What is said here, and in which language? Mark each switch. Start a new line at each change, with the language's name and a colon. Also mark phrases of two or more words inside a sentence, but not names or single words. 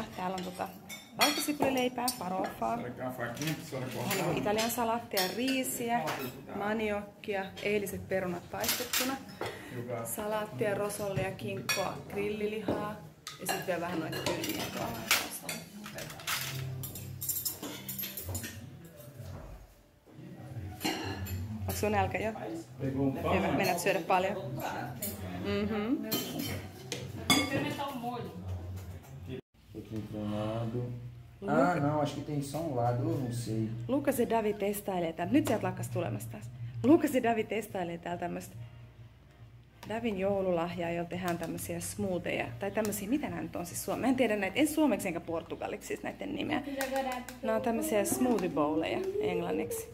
Finnish: Täällä on valkosipulileipää, farofaa, niin italian salaattia, riisiä, maniokkia, eiliset perunat paistettuna, salaattia, rosollia, kinkkoa, grillilihaa ja sitten vielä vähän noita kylmiä tuolla. Onko sun nälkä jo? Hyvä, mennät syödä paljon.
Portuguese: Ah, não, acho que tem só um lado, eu não sei.
Finnish: Lukas ja Davi testailee täältä. Nyt sieltä lakkas tulemassa taas. Lukas ja Davi testailee täällä tämmöistä Davin joululahjaa, jolla tehdään tämmöisiä smoothieja. Tai tämmöisiä, mitä nämä nyt on siis suomeksi? Mä en tiedä näitä, en suomeksi enkä portugaliksi siis näiden nimeä. Nämä on tämmöisiä
English: smoothie bowleja
Finnish: englanniksi.